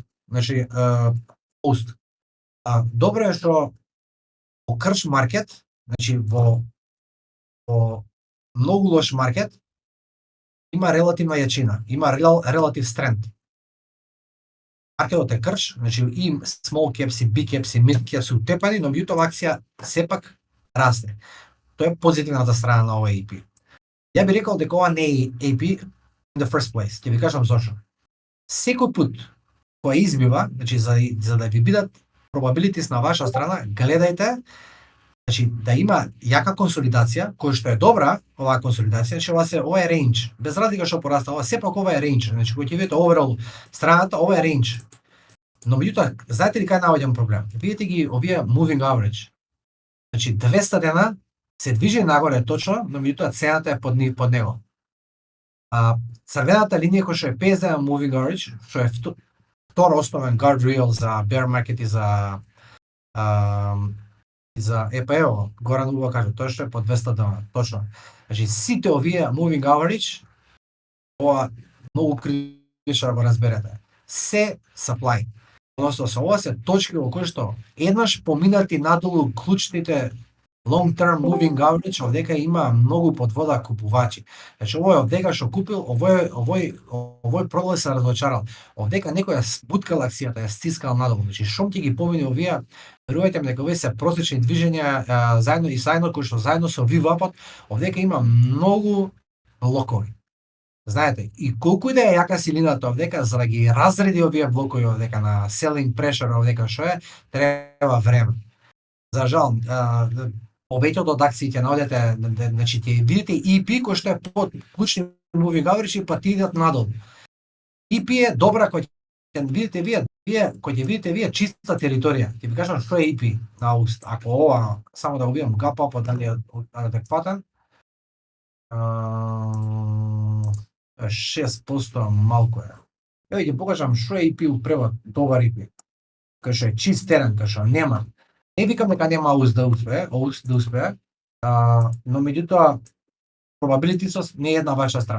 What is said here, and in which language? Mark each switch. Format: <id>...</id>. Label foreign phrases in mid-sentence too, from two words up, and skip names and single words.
<mk>Значи Oust. Добро е што во крш маркет, значи во многу лош маркет има релативна јачина, има</mk> <en>релатив strength.</en> <mk>Маркетот е крш, значи и</mk> <en>small caps, big caps, mid caps</en> <mk>утепани, но меѓутоа акција сепак расте. Тоа е позитивната страна на ова AP. Ја би рекол дека ова не е AP</mk> <en>in the first place.</en> <mk>Ќе ви кажам зошто. Секој пат кога избива, значи за да ви бидат probabilities на ваша страна, гледајте значи да има јака консолидација, која што е добра, оваа консолидација, значи ова е range. Без разлика што пораста, ова сепак ова е range. Значи кога ќе видите overall страната, ова е range. Но меѓутоа, знаете ли кај наоѓам проблем? Видите ги овие</mk> <en>moving average.</en> <mk>Значи 200 дена се движи нагоре точно, но меѓутоа цената е под него. Црвената линија која што е 50 дена</mk> <en>moving average,</en> <mk>што е втор основен guardrail за</mk> <en>bear market</en> <mk>и за EPO, Горан убаво кажа, тоа што е по 200 дена, точно. Значи сите овие</mk> <en>moving average,</en> <mk>ова многу критично да го разберете. Се supply. Односно со ова се точки во кои што еднаш поминати надолу клучните</mk> <en>long term moving average</en> <mk>овдека има многу под вода купувачи. Значи овој овдека што купил, овој пролез се разочарал. Овдека некој ја спуткал акцијата, ја стискал надолу. Значи шом ќе ги победи овие, верувајте ми дека овие се просечни движења заедно кои што заедно со VWAP-от, овдека има многу блокови. Знаете, и колку и да е јака силината овдека, за да ги разреди овие блокови овдека на</mk> <en>selling pressure</en> <mk>овдека што е, треба време. За жал, повеќето од акциите наоѓате, значи ќе видите EP кој што е под клучни</mk> <en>moving average,</en> <mk>па ти идат надолу. EP е добра кој ќе видите вие чиста територија. Ќе ви кажам што е EP на аугуст. Ако ова само да го видам</mk> <en>gap up</en> <mk>дали е адекватен. 6% малку е. Еве ќе покажам што е EP у превод, добар EP. Кај што е чист терен, кај што нема. Не викам дека нема аугуст да успее, но меѓутоа probability не е една ваша страна.</mk>